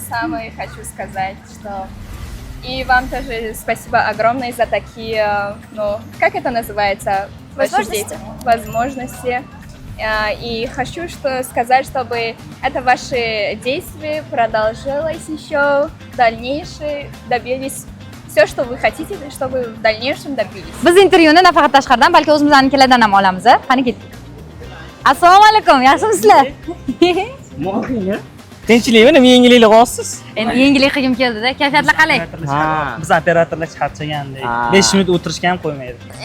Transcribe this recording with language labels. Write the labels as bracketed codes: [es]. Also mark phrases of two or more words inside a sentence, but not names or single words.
[ru] же самое хочу сказать, что и вам тоже спасибо огромное за такие, ну, как это называется? Возможности. И хочу сказать, чтобы это ваши действия продолжилось еще в дальнейшем, добились все, что вы хотите, чтобы в дальнейшем добились. [uz] Biz intervyuni nafaqat tashqaridan, balki o'zimiznikilardan ham olamiz. Qani ketdik. Assalomu alaykum, yaxshimisizlar? Tinchlikmi, nima yengillik olasiz? Endi yengillik qilgim keldida, kayfiyatlar qalay? Biz operatorlar charchagandik. 5 minut o'tirishga ham qo'ymaydi.